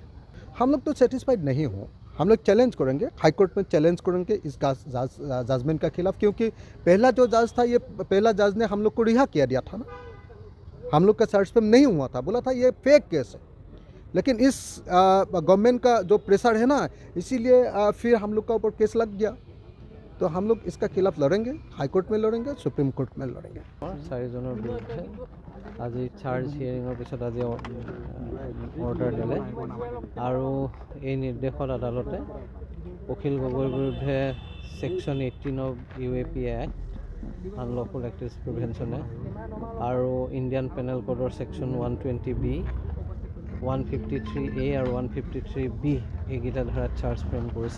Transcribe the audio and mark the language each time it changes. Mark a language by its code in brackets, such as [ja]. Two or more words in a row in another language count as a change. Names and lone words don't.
[hi] हम लोग तो सेटिस्फाइड नहीं हो, हम लोग चैलेंज करेंगे, [en] High Court [hi] में चैलेंज करेंगे इस जजमेंट का खिलाफ, क्योंकि पहला जो जज था, ये पहला जज ने हम लोग को रिहा किया दिया था ना, हम लोग का सर्च पे नहीं हुआ था, बोला था ये [en] fake case [hi] है। लेकिन इस गवर्नमेंट का जो प्रेशर है ना, इसीलिए फिर हम लोग का ऊपर केस लग गया। तो हम लोग इसका खिलाफ लड़ेंगे, [en] High Court [hi] में लड़ेंगे, [en] Supreme Court [hi] में लड़ेंगे। [as] 4 জনৰ বিৰুদ্ধে আজি [en] charge hearing [as] পিছত আজি অৰ্ডাৰ দিলে, আৰু এই নিৰ্দেশত আদালতে অখিল গগৈৰ বিৰুদ্ধে [en] section 18 of UAPA Act, Unlawful Activities Prevention, [as] আৰু [en] Indian Penal Code section 120B, [as] 153A আৰু 153B এইকেইটা ধাৰাত [en] charge frame [as] কৰিছে।